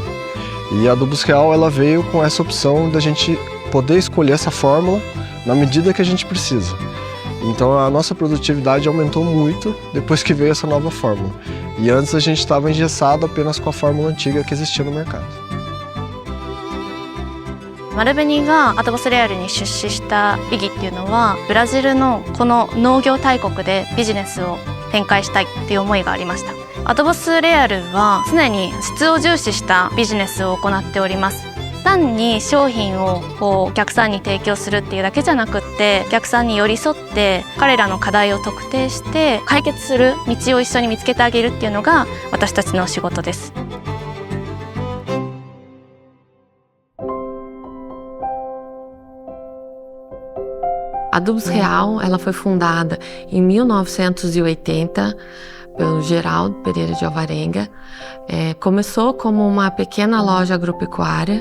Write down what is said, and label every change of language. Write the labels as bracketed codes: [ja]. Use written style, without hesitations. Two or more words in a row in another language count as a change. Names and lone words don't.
[pt] E a Adubos Real ela veio com essa opção da gente poder escolher essa fórmula na medida que a gente precisa. Então a nossa produtividade aumentou muito depois que veio essa nova fórmula. E antes a gente estava engessado apenas com a fórmula antiga que existia no mercado. [ja] 丸紅がアドボスレアルに出資した意義っていうのはブラジルのこの農業大国でビジネスを展開したいっていう思いがありました。アドボスレアルは常に質を重視したビジネスを行っております。単に商品をお客さんに提供するっていうだけじゃなくってお客さんに寄り添って彼らの課題を特定して解決する道を一緒に見つけてあげるっていうのが私たちの仕事です。 [pt] A Adubos Real, ela foi fundada em 1980 pelo Geraldo Pereira de Alvarenga. Começou como uma pequena loja agropecuária.